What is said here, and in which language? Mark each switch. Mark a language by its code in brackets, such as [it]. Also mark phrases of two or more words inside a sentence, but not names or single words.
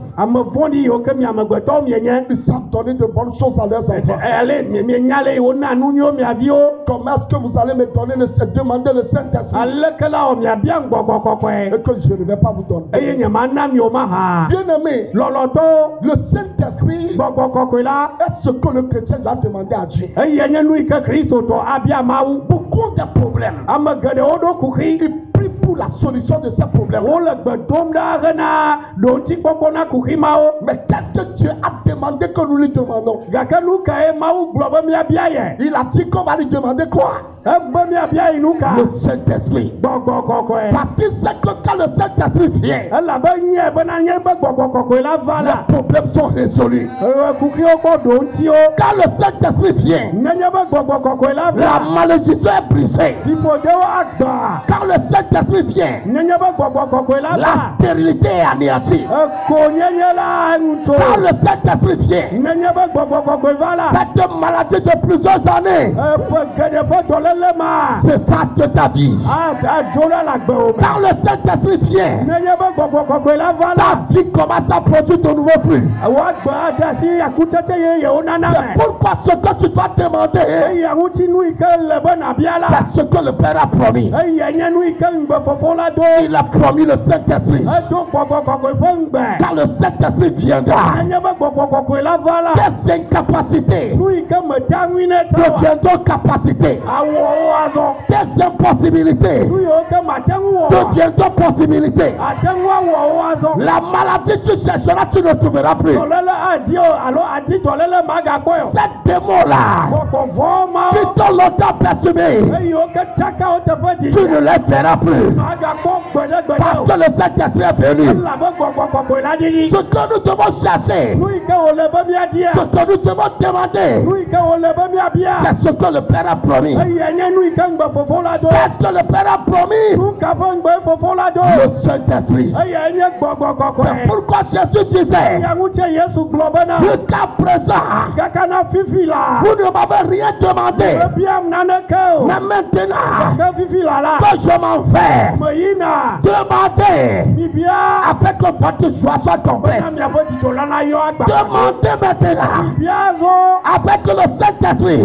[ee] ame vɔ̃ɖi yiwo ke mi amegbetɔwo mienye. [fr] ils savent donner de bonnes choses à leurs enfants. [ee] Ale mienya le yiwo na nu nyuiwo mia viwo. [fr] Comment est-ce que vous allez me donner demander le Saint-Esprit [ee] Aleke la wɔ miabia gbɔgbɔ kɔkɔe. [fr] et que je ne vais pas vous donner? [ee] Eye nyemana mi o maha. [fr] Bien-aimé, [ee] Lɔlɔtɔwo. [fr] le Saint-Esprit [ee] Gbɔgbɔ kɔkɔe la. [fr] est ce que le chrétien doit demander à Dieu. [ee] Eye nye nu yi ke Kristotɔ abia Mawu. [fr] Beaucoup de problèmes. [ee] Ame geɖewo ɖo kuxi. [fr] Ils prient pour la solution de ces problèmes. [ee] Wole gbedom da gena donti kpɔkpɔ na kuximawo. [fr] Mais qu'est-ce que Dieu a demandé que nous lui demandons? [ee] Gake nu kae Mawu gblɔ be miabia yɛ. [fr] Il a dit qu'on va lui demander quoi? [ee] Egbe miabia yi nu ka. [fr] Le Saint-Esprit. [ee] Gbɔgbɔ kɔkɔe. [fr] Parce qu'il sait que quand le Saint-Esprit vient, [ee] Elabe nye bena nye be gbɔgbɔ kɔkɔe la va la. [fr] les problèmes sont résolus. [ee] Kuxiwo kpɔ dontiwo. [fr] Quand le Saint-Esprit vient, [ee] Nenye be gbɔgbɔ kɔkɔe la va. [fr] la malédiction est brisée. [ee] Fiƒodewo agba. [fr] Quand le Saint-Esprit vient, [ee] Nenye be gbɔgbɔ kɔkɔe la [fr] la [ee] va. [fr] stérilité est anéantie. [ee] Konyenye la ŋutso. [fr] Quand le Saint-Esprit vient, [ee] Nenye be gbɔgbɔ kɔkɔe va la. [fr] cette maladie de plusieurs années [ee] Eƒe geɖe ƒe dɔléle ma. [fr] s'efface de ta vie. [ee] Adzo ɖe le agbewo me. [fr] Quand le Saint-Esprit vient, [ee] Nenye be gbɔgbɔ kɔkɔe la va la. [fr] ta vie commence à produire de nouveaux fruits. [ee] Woagbe ade asi akutsetse yeyewo nana [fr] C'est [ee] me. [fr] pourquoi ce que tu dois demander, [ee] Eya ŋutinu yi ke le be nabia la. [fr] c'est ce que le Père a promis. [ee] Eya nye nu yi ke ŋugbe fofo la do. [fr] Il a promis le Saint-Esprit. [ee] Edo gbɔgbɔ kɔkɔe ƒe ŋugbe. [fr] Quand le Saint-Esprit viendra, [ee] Nenye be gbɔgbɔ kɔkɔe la va la. [fr] tes incapacités [ee] Nu yi ke meta ŋui ne ta wa. [fr] deviendront capacités. [ee] Awɔwo azɔ. [fr] Tes impossibilités [ee] Nu yiwo ke mate ŋu wɔ wa. [fr] deviendront possibilités. [ee] Ate ŋu awɔwo azɔ. [fr] La maladie tu chercheras, tu ne trouveras plus. [ee] Dɔléle adi o alo adi dɔléle magakpɔ yɔ. [fr] Ces démons-là [ee] Kɔkɔvɔ ma [fr] qui [ee] wo. [fr] t'ont longtemps persumé, [ee] Eyiwo ke tsaka wo teƒe [fr] tu [ee] didi. [fr] ne les verras plus. [ee] Magakpɔ gbeɖegbeɖe [fr] Parce [ee] o. [fr] que le Saint-Esprit est venu. [ee] Elabe gbɔgbɔ kɔkɔe la ɖiɖi. [fr] Ce que nous devons chercher, [ee] Nu yi ke wòle be miadia. [fr] ce que nous devons demander, [ee] Nu yi ke wòle be miabia. [fr] c'est ce que le Père a promis. [ee] Eya nye nu yi ke ŋugbe fofo la do. [fr] Qu'est-ce que le Père a promis? [ee] Nu ka ƒe ŋugbe fofo la do. [fr] Le Saint-Esprit. [ee] Eya nye gbɔgbɔ [fr] C'est [ee] kɔkɔe. [fr] pourquoi Jésus disait, [ee] Eya ŋutie Yesu gblɔ bena. [fr] jusqu'à présent, [ee] Kaka na fifi la. [fr] vous ne m'avez rien demandé. [ee] Ebiam naneke o. [fr] Mais maintenant [ee] Kaka fifi la la. [fr] que je m'en vais, [ee] Me yina. [fr] demandez [ee] Bibia. [fr] afin que votre joie soit complète. [ee] Na miaƒe dzidzɔ la na yɔ agba. [fr] Demandez maintenant [ee] Bibia zɔ. [fr] afin que le Saint-Esprit,